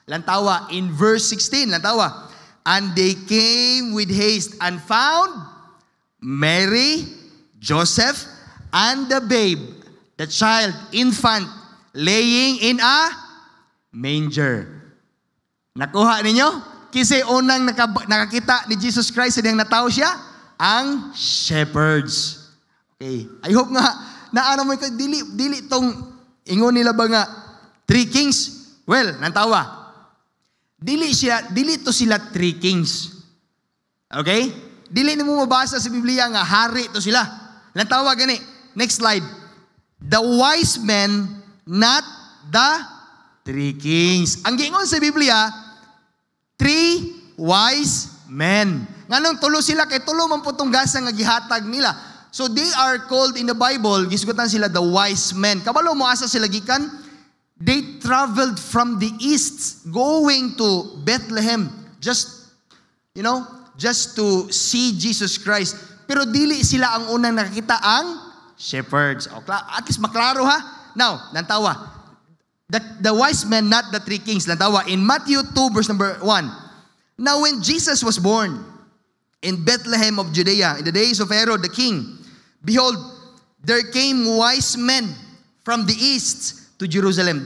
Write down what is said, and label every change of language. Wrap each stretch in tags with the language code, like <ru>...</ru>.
<en>Lantawa in verse 16. Lantawa. And they came with haste and found Mary, Joseph, and the babe, the child, infant, laying in a manger.</en> <ceb>Nakuha ninyo? Kasi unang nakakita ni Jesus Christ, siyang natao siya, ang shepherds. Okay.</ceb> <en>I hope</en> <ceb>nga, naano mo, dili tong ingon nila ba nga, three kings? Well, nantawa. Dili to sila three kings. Okay? Dili mo mabasa sa Biblia nga, hari to sila. Nantawa gani.</ceb> <en>Next slide. The wise men, not the three kings.</en> <ceb>Ang giingon sa Biblia,</ceb> <en>three wise men.</en> <ceb>Nganong tulo sila, kay tulo man po tong gasa nga gihatag nila.</ceb> <en>So they are called in the Bible,</en> <ceb>gisgutan sila</ceb> <en>the wise men.</en> <ceb>Kabalo mo asa sila gikan?</ceb> <en>They traveled from the east going to Bethlehem just to see Jesus Christ.</en> <ceb>Pero dili sila ang unang nakakita ang shepherds. At least maklaro ha. Now, lantawa.</ceb> <en>The wise men, not the three kings. Lantawa. In Matthew 2 verse number 1. Now when Jesus was born in Bethlehem of Judea, in the days of Herod the king, behold, there came wise men from the east to Jerusalem.</en>